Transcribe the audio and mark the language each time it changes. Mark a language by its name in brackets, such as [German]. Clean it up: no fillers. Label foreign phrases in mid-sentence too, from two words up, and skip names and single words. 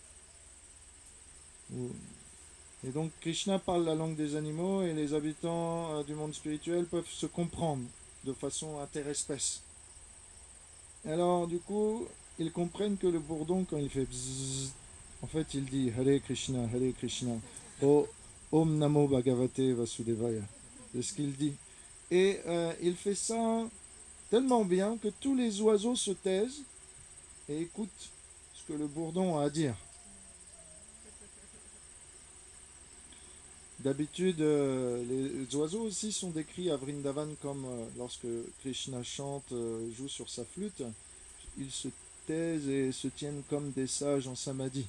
[French] Et donc Krishna parle la langue des animaux et les habitants du monde spirituel peuvent se comprendre de façon interespèce. Alors du coup, ils comprennent que le bourdon, quand il fait bzzz, en fait il dit [Sanskrit] हरे कृष्ण, हरे कृष्ण, [French] oh, [Sanskrit] ॐ नमो भगवते वासुदेवाय. [French] C'est ce qu'il dit. Et il fait ça tellement bien que tous les oiseaux se taisent et écoutent ce que le bourdon a à dire. D'habitude, les oiseaux aussi sont décrits à Vrindavan comme lorsque Krishna chante, joue sur sa flûte, ils se taisent et se tiennent comme des sages en samadhi.